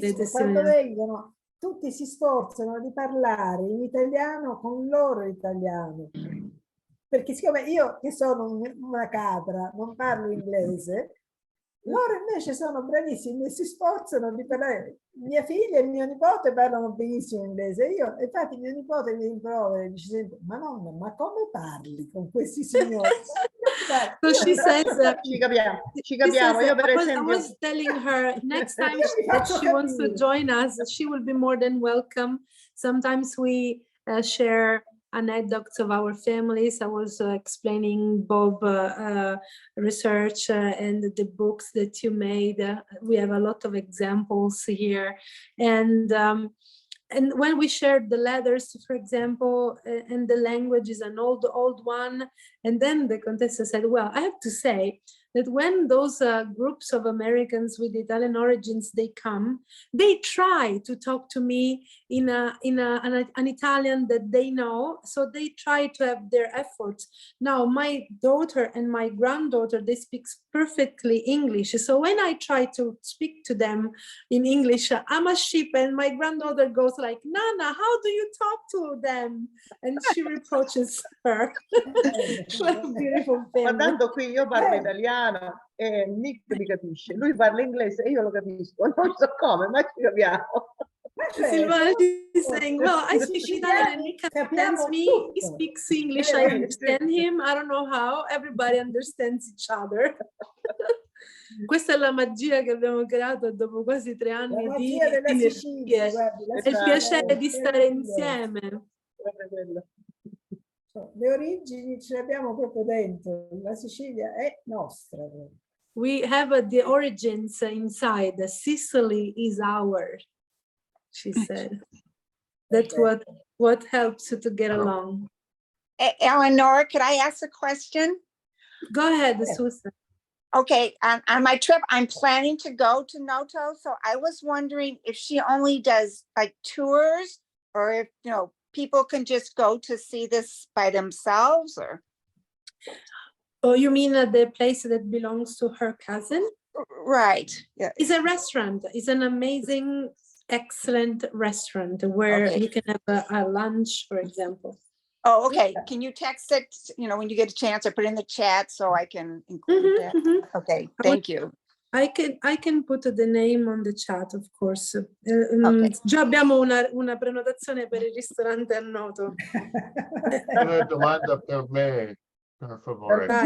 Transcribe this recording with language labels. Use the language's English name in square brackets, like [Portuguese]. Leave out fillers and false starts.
[Italian] quando vengono tutti si sforzano di parlare in italiano con il loro italiano, perché siccome io che sono una capra non parlo inglese, loro invece sono bravissimi e si sforzano di parlare. Mia figlia e mio nipote parlano benissimo inglese. Io, infatti, mio nipote mi rimprovera e dice sempre: ma nonna, ma come parli con questi signori? [English] So she says, [Italian] ci capiamo. Io per esempio, [English] I was telling her next time that she wants to join us, she will be more than welcome. Sometimes we share anecdotes of our families. I was explaining Bob research and the books that you made. We have a lot of examples here, and when we shared the letters, for example, and the language is an old one, and then the Contessa said, well, I have to say that when those groups of Americans with Italian origins, they come, they try to talk to me in an Italian that they know, so they try to have their efforts. Now, my daughter and my granddaughter, they speak perfectly English, so when I try to speak to them in English, I'm a sheep, and my granddaughter goes like, Nana, how do you talk to them? And she reproaches her. Beautiful family. [Italian] Ma tanto qui io parlo italiano e Nick mi capisce, lui parla inglese e io lo capisco, non so come, ma ci capiamo. [English] Silvana is saying, well, I speak Italian and Nick understands me. He speaks English, I understand him. I don't know how. Everybody understands each other. [Italian] Questa è la magia che abbiamo creato dopo quasi 3 anni di Sicilia. È il piacere di stare insieme. Le origini ce le abbiamo proprio dentro, la Sicilia è nostra. [English] We have the origins inside. Sicily is ours, she said. That's what helps to get along. Eleanor, could I ask a question? Go ahead, Susan. Okay, on my trip, I'm planning to go to Noto, so I was wondering if she only does like tours, or if, you know, people can just go to see this by themselves, or? Oh, you mean the place that belongs to her cousin? Right. Yeah. It's a restaurant. It's an amazing, excellent restaurant where you can have a lunch, for example. Oh, okay. Can you text it, you know, when you get a chance, or put in the chat so I can include that? Okay, thank you. I can put the name on the chat, of course. [Italian] Già abbiamo una prenotazione per il ristorante a Noto. Una domanda per me, per favore.